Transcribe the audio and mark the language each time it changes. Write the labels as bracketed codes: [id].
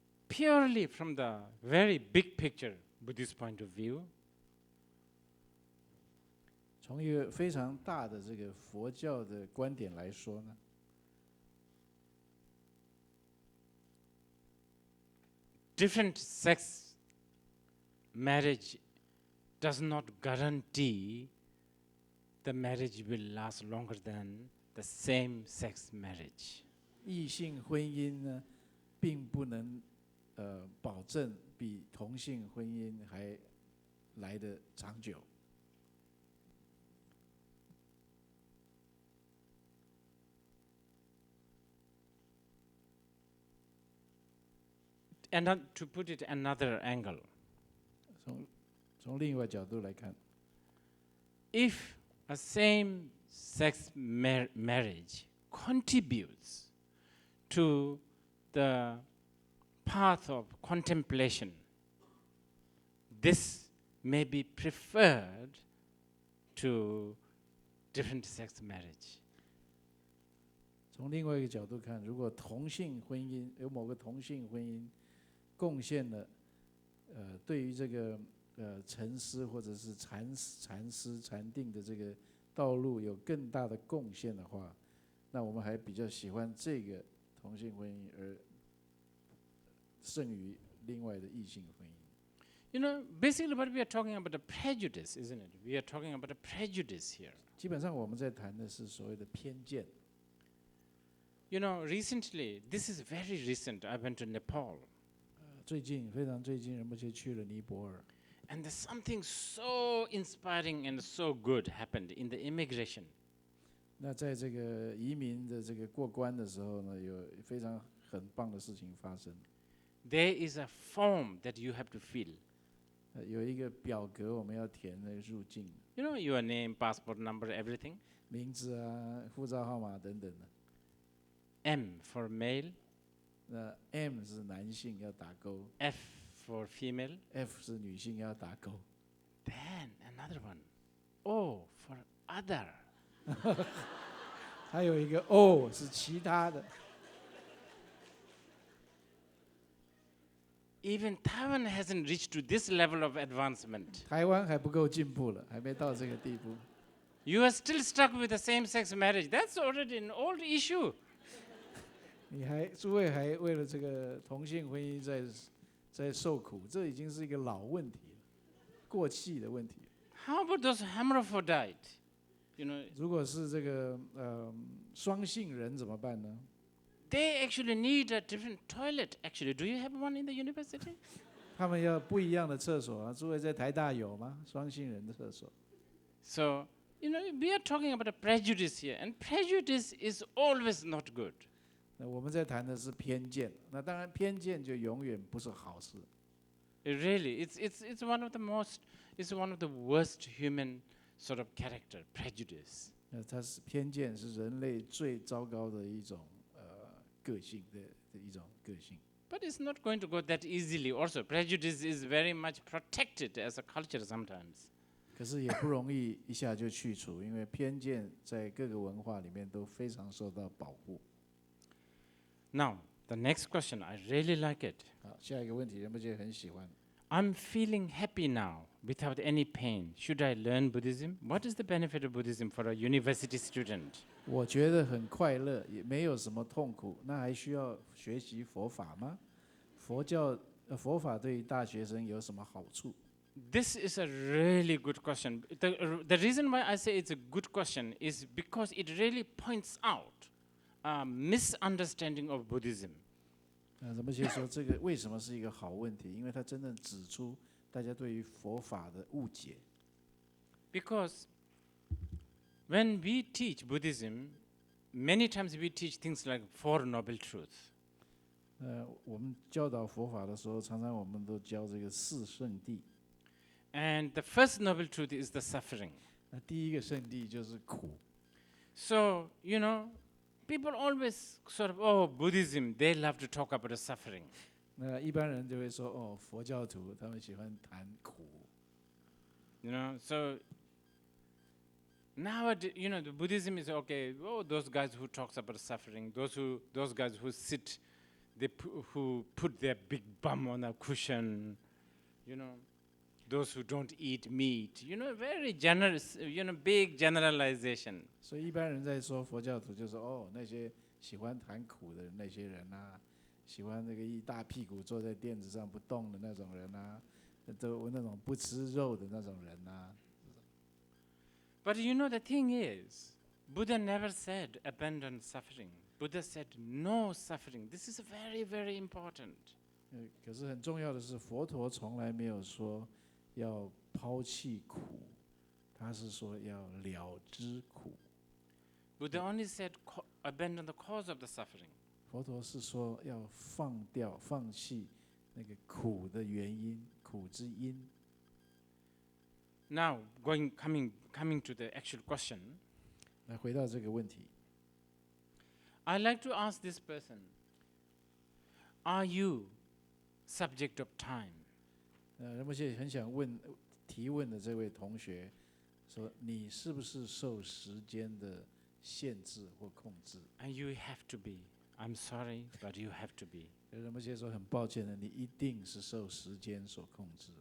[en] Purely from the very big picture Buddhist point of view, [zh] 从一个非常大的这个佛教的观点来说呢， [en] different sex marriage does not guarantee the marriage will last longer than the same sex marriage. [zh] 异性婚姻呢，并不能保证比同性婚姻还来得长久。 [en] to put it another angle, [zh] 从另外角度来看， [en] if a same-sex marriage contributes to the path of contemplation, this may be preferred to different-sex marriage. [zh] 从另外一个角度看，如果同性婚姻有某个同性婚姻贡献了，对于这个沉思或者是禅思禅定的这个道路有更大的贡献的话，那我们还比较喜欢这个同性婚姻，而胜于另外的异性婚姻。 [en] You know, basically what we are talking about a prejudice, isn't it? We are talking about a prejudice here. [zh] 基本上我们在谈的是所谓的偏见。 [en] You know, recently, this is very recent, I went to Nepal. [zh] 最近非常最近，仁波切去了尼泊尔。 [en] And there's something so inspiring and so good happened in the immigration. [zh] 那在这个移民的这个过关的时候呢，有非常很棒的事情发生。 [en] There is a form that you have to fill. [zh] 有一个表格我们要填的入境。 [en] You know, your name, passport number, everything. [zh] 名字啊、护照号码等等的。 [en] M for male. [zh] 那 M 是男性要打勾。 [en] F for female. [zh] F 是女性要打勾。 [en] Then another one. O for other. [zh] 还有一个 O 是其他的。 [en] Even Taiwan hasn't reached to this level of advancement. [zh] 台湾还不够进步了，还没到这个地步。 [en] You are still stuck with the same-sex marriage. That's already an old issue. [zh] 诸位还为了这个同性婚姻在受苦，这已经是一个老问题了，过气的问题。 [en] How about those hermaphrodite? You know, [zh] 如果是这个双性人怎么办呢？ [en] they actually need a different toilet. Actually, do you have one in the university? [zh] 他们要不一样的厕所啊！诸位在台大有吗？双性人的厕所。 [en] So, you know, we are talking about a prejudice here, and prejudice is always not good. [zh] 那我们在谈的是偏见，那当然偏见就永远不是好事。 [en] Really, it's one of the most, it's one of the worst human sort of character, prejudice. [zh] 它是偏见，是人类最糟糕的一种个性的一种个性。 [en] But it's not going to go that easily. Also, prejudice is very much protected as a culture sometimes. [zh] 可是也不容易一下就去除，因为偏见在各个文化里面都非常受到保护。 [en] Now, the next question, I really like it. [zh] 好，下一个问题，仁波切很喜欢。 [en] I'm feeling happy now without any pain. Should I learn Buddhism? What is the benefit of Buddhism for a university student? [zh] 我觉得很快乐，也没有什么痛苦，那还需要学习佛法吗？佛法对于大学生有什么好处？ [en] This is a really good question. The reason why I say it's a good question is because it really points out a misunderstanding of Buddhism. [zh] 仁波切说这个为什么是一个好问题？因为它真正指出大家对于佛法的误解。 [en] Because when we teach Buddhism, many times we teach things like Four Noble Truths. [zh] 我们教导佛法的时候，常常我们都教这个四圣谛。 [en] And the first noble truth is the suffering. [zh] 那第一个圣谛就是苦。 [en] So, you know, people always sort of, oh, Buddhism, they love to talk about the suffering. [zh] 那一般人就会说，哦，佛教徒他们喜欢谈苦。 [en] You know, so nowadays, you know, the Buddhism is okay. Oh, those guys who talks about suffering, those guys who sit, who put their big bum on a cushion, you know, those who don't eat meat, you know, very generous, you know, big generalization. [zh] 所以一般人在说佛教徒，就说哦，那些喜欢谈苦的那些人啊，喜欢那个一大屁股坐在垫子上不动的那种人啊，都那种不吃肉的那种人啊。 [en] But you know, the thing is, Buddha never said abandon suffering. Buddha said no suffering. This is very, very important. [zh] 可是很重要的是，佛陀从来没有说要抛弃苦，他是说要了知苦。 [en] Buddha only said abandon the cause of the suffering. [zh] 佛陀是说要放掉、放弃那个苦的原因，苦之因。 [en] Now, coming to the actual question, [zh] 来回到这个问题， [en] I like to ask this person, are you subject of time? [zh] 仁波切很想提问的这位同学说：“你是不是受时间的限制或控制？” [en] And you have to be. I'm sorry, but you have to be. [zh] 仁波切说：“很抱歉的，你一定是受时间所控制，